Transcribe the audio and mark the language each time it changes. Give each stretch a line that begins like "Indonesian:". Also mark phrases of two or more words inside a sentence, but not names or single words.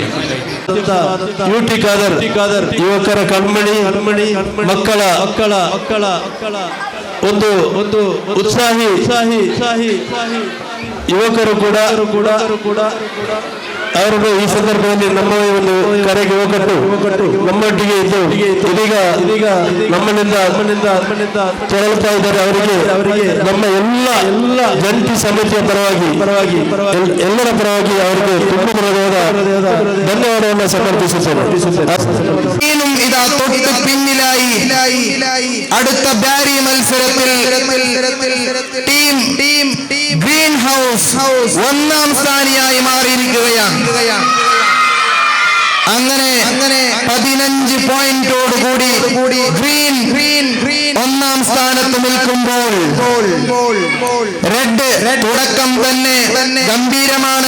Kannada: ಯುಟಿ ಖಾದರ್ ಯುವಕರ ಕಣ್ಮಣಿ ಮಕ್ಕಳ ಒಂದು ಉತ್ಸಾಹಿ ಯುವಕರು ಕೂಡ ಅವರನ್ನು ಈ ಸಂದರ್ಭದಲ್ಲಿ ನಮ್ಮ ಒಂದು ಕರೆಗೆ ಹೋಗಟ್ಟು ನಮ್ಮೊಟ್ಟಿಗೆ ಇದ್ದು ಇದೀಗ ನಮ್ಮನಿಂದ ತೆರಳುತ್ತಾ ಇದ್ದಾರೆ. ಅವರಿಗೆ ನಮ್ಮ ಎಲ್ಲ ಜಂಟಿ ಸಮಿತಿಯ ಪರವಾಗಿ ಎಲ್ಲರ ಪರವಾಗಿ ಅವರಿಗೆ ತುಂಬ ಹೃದಯದ ಧನ್ಯವಾದವನ್ನು ಸಮರ್ಪಿಸುತ್ತೇನೆ.
Malayalam: ഇതാ തൊട്ട് പിന്നിലായി അടുത്ത ബാരി മത്സരത്തിൽ ടീം ഗ്രീൻ ഹൗസ് ഒന്നാം സ്ഥാനിയായി മാറിയിരിക്കുകയാണ്. അങ്ങനെ 15 പോയിന്റോട് കൂടി ഗ്രീൻ ഒന്നാം സ്ഥാനത്ത് നിൽക്കുമ്പോൾ റെഡ് തുടക്കം തന്നെ ഗംഭീരമാണ്.